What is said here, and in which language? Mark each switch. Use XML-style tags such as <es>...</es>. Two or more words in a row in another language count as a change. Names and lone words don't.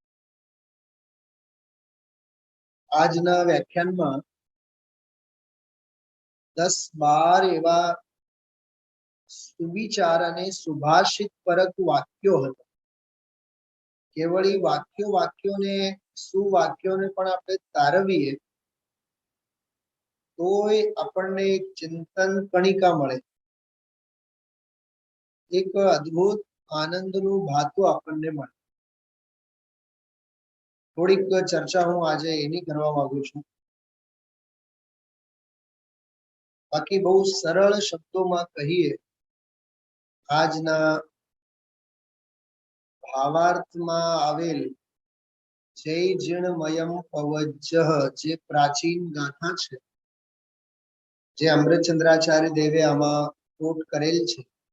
<gu>આજના વ્યાખ્યાનમાં 10-12 એવા સુવિચાર અને સુભાષિત પરક વાક્યો હતા। કેવલ ઈ વાક્યોને સુવાક્યોને પણ આપણે તારવીએ તોય આપણને એક ચિંતન કણિકા મળે, એક અદ્ભુત આનંદનું ભાતું આપણને મળે। થોડીક ચર્ચા હું આજ એની કરવા માંગુ છું। બાકી</gu> <hi>बहुत सरल शब्दों में</hi> <gu>કહીએ આજના ભાવાર્થ માં આવેલ જય જિણમયમ પવજ્જઃ જે પ્રાચીન ગાથા છે, જે અમૃતચંદ્રાચાર્ય દેવે આમાં કોટ કરેલ છે,</gu>